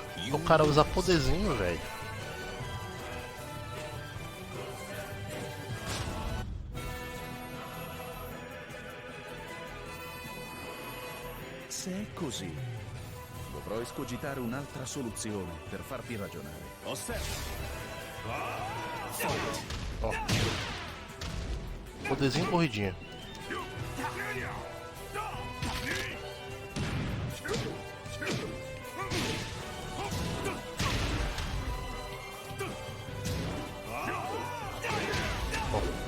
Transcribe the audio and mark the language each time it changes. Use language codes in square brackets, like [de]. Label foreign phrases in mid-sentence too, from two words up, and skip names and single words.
[pt] O cara usa poderzinho, velho. [it] Se è così, dovrò escogitare un'altra soluzione per farti ragionare. [pt] Ó. Poderzinho corridinha. Ó.